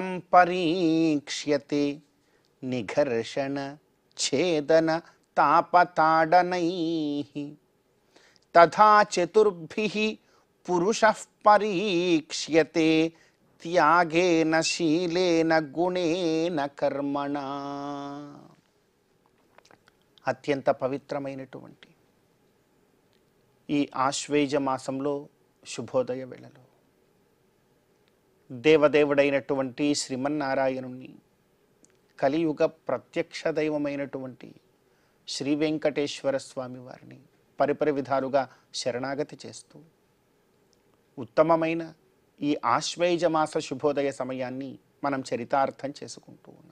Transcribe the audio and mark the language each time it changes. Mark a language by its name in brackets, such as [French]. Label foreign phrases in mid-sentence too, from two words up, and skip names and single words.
[Sanskrit] परीक्ष्यते निघर्षण छेदन तापताडनैः तथा चतुर्भिः पुरुषः परीक्ष्यते त्यागेन शीलेन गुणेन कर्मणा। [Telugu] అత్యంత పవిత్రమైనటువంటి ఈ ఆశ్వేజ మాసంలో శుభోదయ వేళలో దేవదేవుడైనటువంటి శ్రీమన్నారాయణుణ్ణి, కలియుగ ప్రత్యక్ష దైవమైనటువంటి శ్రీ వెంకటేశ్వర స్వామి వారిని పరిపరి విధాలుగా శరణాగతి చేస్తూ ఉత్తమమైన ఈ ఆశ్వేజమాస శుభోదయ సమయాన్ని మనం చరితార్థం చేసుకుంటూ ఉన్నాం.